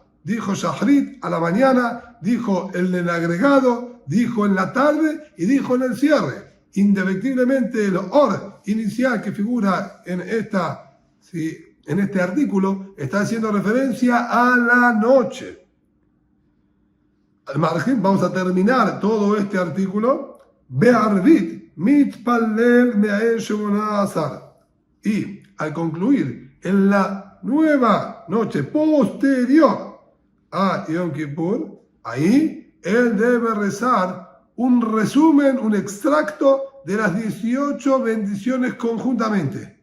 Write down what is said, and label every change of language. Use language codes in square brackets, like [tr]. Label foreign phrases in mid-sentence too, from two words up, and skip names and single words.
[es] Dijo Shahrit a la mañana, dijo en el agregado, dijo en la tarde y dijo en el cierre. Indefectiblemente el or inicial que figura en este artículo está haciendo referencia a la noche. Al margen, vamos a terminar todo este artículo. [he] בערבית מתפלל מעין שמונה עשר. [es] Y al concluir en la nueva noche posterior a Yom Kippur, ahí él debe rezar un resumen, un extracto de las 18 bendiciones conjuntamente.